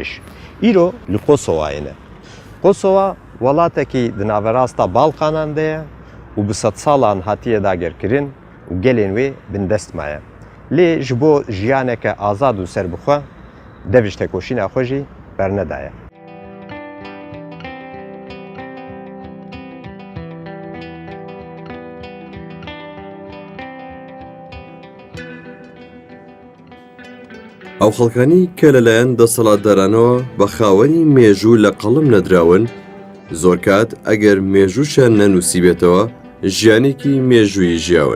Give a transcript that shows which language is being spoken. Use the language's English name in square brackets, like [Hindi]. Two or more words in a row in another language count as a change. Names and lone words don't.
[Kurdish] Îro li Kosovayê ne. Kosova welatekî di naverasta Balkanan de ye û bi sed salan hatiye dagerkirin û gelên wê bin dest maye. Lê ji bo jiyaneke azad û serbixwe dev ji tekoşîna xwe jî bernedaye. [Central Kurdish] ئەو خەڵکانی کە لەلایەن دەسەڵاتدارانەوە بە خاوەنی مێژوو لە قەڵم نەدراون، زۆر کات ئەگەر مێژووشیان نەنووسیبێتەوە ژیانێکی مێژووی ژیاون.